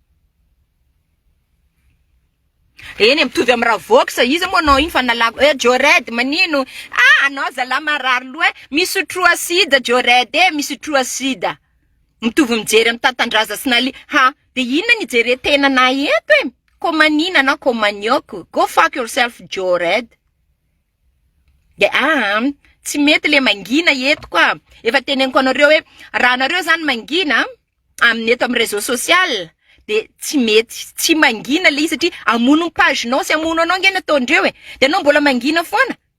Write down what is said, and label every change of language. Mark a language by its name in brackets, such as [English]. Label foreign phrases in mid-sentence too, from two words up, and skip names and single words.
[Malagasy] Eny mitovy amin'ny Ravox izy moa anao iny fa nalago Jored manino anao zala marary loha misotro asida Jored misotro asida. Mitovy mijery amin'ny tatandraza sy nali de inona ny jery tena na eto komanina na komanioko. [English] Go fuck yourself Jored. [Malagasy] Tsy mety le mangina eto koa. Efa teneniko anareo hoe raha nareo zany mangina amin'ny eto amin'ny [French] réseau social [Malagasy] de tsy mety, tsy mangina le satria amono page nao sy amono anao ngena ataondreo de anao mbola mangina foana.